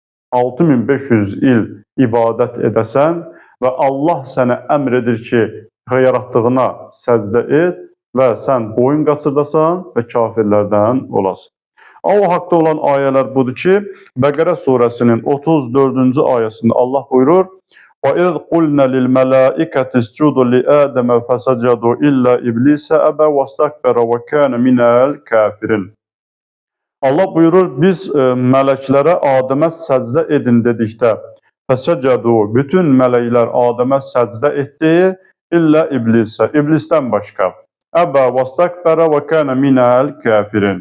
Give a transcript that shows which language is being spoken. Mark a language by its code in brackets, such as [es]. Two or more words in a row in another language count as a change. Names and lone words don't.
[az] 6500 il ibadət edəsən və Allah sənə əmr edir ki, yaratdığına səcdə et və sən boyun qaçırdasan və kafirlərdən olasın. O haqda olan ayələr budur ki, Bəqərə surəsinin 34-cü ayəsində Allah buyurur: [ar] وَإِذْ قُلْنَا لِلْمَلَائِكَةِ اسْجُدُوا لِآدَمَ فَسَجَدُوا إِلَّا إِبْلِيسَ أَبَى وَاسْتَكْبَرَ وَكَانَ مِنَ الْكَافِرِينَ. [az] Allah buyurur, biz mələklərə Adəmə səcdə edin dedikdə, fəsəcədu, bütün mələklər Adəmə səcdə etdi, illə İblisə, İblisdən başqa. [ar] أبى واستكبر وكان من الكافرين.